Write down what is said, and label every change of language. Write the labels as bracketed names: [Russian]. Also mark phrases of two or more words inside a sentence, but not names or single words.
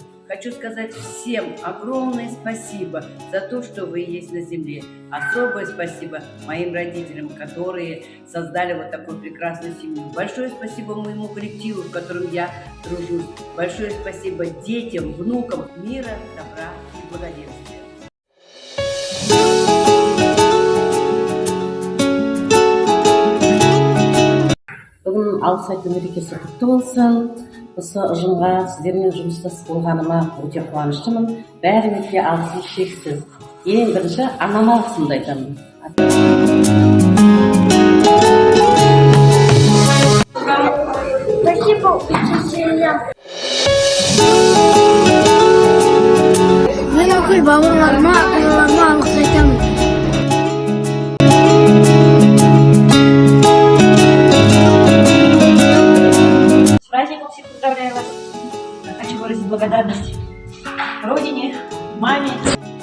[Russian] Хочу сказать всем огромное спасибо за то, что вы есть на земле. Особое спасибо моим родителям, которые создали вот такую прекрасную семью. Большое спасибо моему коллективу, в котором я тружусь. Большое спасибо детям, внукам мира, добра и благоденствия. [Kazakh] Бүгін алғыс айту мерекесі құтты болсын. Осы ұжымға сіздермен жұмыстас болғаныма өте қуаныштымын. Бәріңізге алғысым шексіз. Ең бірінші анама алғысымды айтамын. [Russian] Спасибо учителям. [Kazakh] Мен оқи бауырларыма, аналарыма алғыс айтамын. [Russian] С праздником всех поздравляю вас. Хочу выразить благодарность родине, маме,